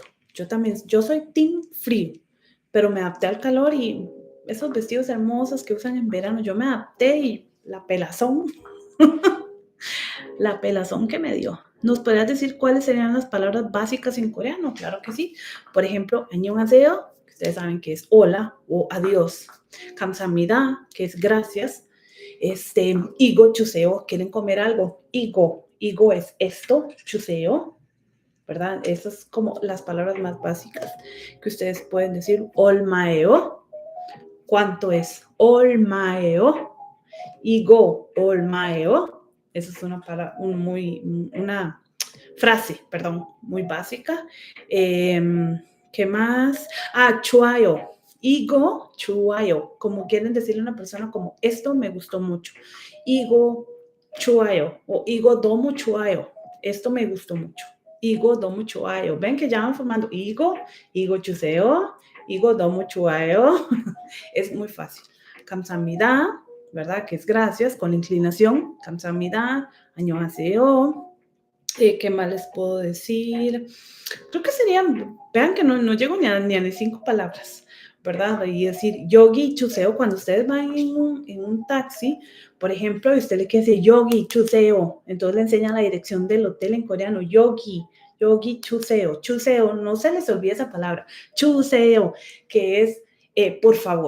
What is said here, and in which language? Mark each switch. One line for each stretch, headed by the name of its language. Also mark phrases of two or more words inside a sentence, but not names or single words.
Spanish: Yo también, yo soy team frío, pero me adapté al calor, y esos vestidos hermosos que usan en verano, yo me adapté, y la pelazón. La pelazón que me dio. ¿Nos podrías decir cuáles serían las palabras básicas en coreano? Claro que sí. Por ejemplo, 안녕하세요, que ustedes saben que es hola o adiós. 감사합니다, que es gracias.
Korean: 이거 주세요,
Spanish: quieren comer algo. 이거 es esto, 주세요, ¿verdad? Esas son como las palabras más básicas que ustedes pueden decir. 얼마예요, ¿cuánto es?
Korean: 얼마예요. 이거 얼마예요.
Spanish: Esa es una frase, perdón, muy básica. ¿Qué más?
Korean: 좋아요. 이거 좋아요.
Spanish: Como quieren decirle a una persona como esto me gustó mucho.
Korean: 이거 좋아요. O 이거 너무 좋아요.
Spanish: Esto me gustó mucho.
Korean: 이거 너무 좋아요.
Spanish: Ven que ya van formando
Korean: 이거 주세요. 이거 너무 좋아요.
Spanish: Es muy fácil. 감사합니다, ¿verdad? Que es gracias, con la inclinación.
Korean: 감사합니다, 안녕하세요.
Spanish: ¿Qué más les puedo decir? Creo que serían, vean que no llego ni a 5 palabras, ¿verdad? Y decir
Korean: 여기 주세요,
Spanish: cuando ustedes van en un taxi, por ejemplo, y usted le quiere decir
Korean: 여기 주세요,
Spanish: entonces le enseñan la dirección del hotel en coreano,
Korean: 여기 주세요,
Spanish: no se les olvide esa palabra, chuseo, que es por favor.